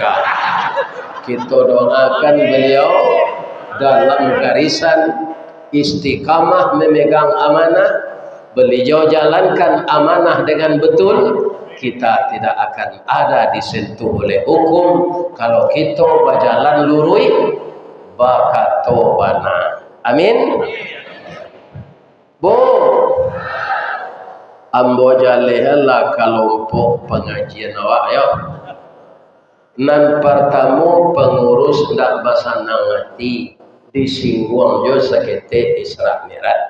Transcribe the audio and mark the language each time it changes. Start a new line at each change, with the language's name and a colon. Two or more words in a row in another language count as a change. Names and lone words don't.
Indonesian: Kita doakan beliau dalam garisan istiqamah memegang amanah. Beliau jalankan amanah dengan betul. Kita tidak akan ada disentuh oleh hukum kalau kita berjalan lurus
Minangkabau: bakato bana.
Indonesian: Amin.
Minangkabau: Bu, ambo jalelah kelompok pengajian awak yo. Nan pertama pengurus ndak basanang hati disinggung jo sekete Isra Mi'raj.